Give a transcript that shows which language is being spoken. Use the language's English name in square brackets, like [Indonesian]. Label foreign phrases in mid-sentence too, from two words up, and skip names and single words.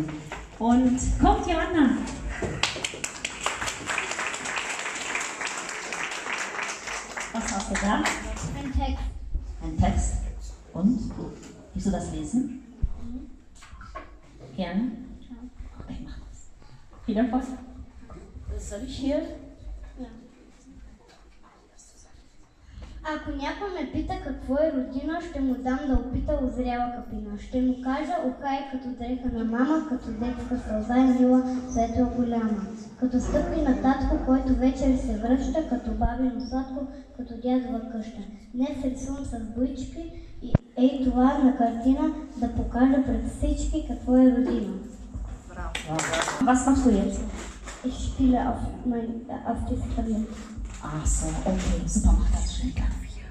[German] Und kommt Joanna! Was hast du da? Ein Text. Ein Text. Und? Willst du das lesen? Gerne? Okay, mach das. Viel Erfolg. Soll ich hier? [Bulgarian] Ако някой ме пита какво е родина, ще му дам да опита озряла капина. Ще му кажа ока е като дреха на мама, като детска сълза е мила, светла голяма. Като стъпки на татко, който вечер се връща, като бабино сладко, като дядова къща. Днес рисувам с буйчки и ей това на картина да покажа пред всички какво е родина. [German] Was machst du jetzt? Ich spiele auf diesem Klavier. Ach so, okay, super, mach das schnell.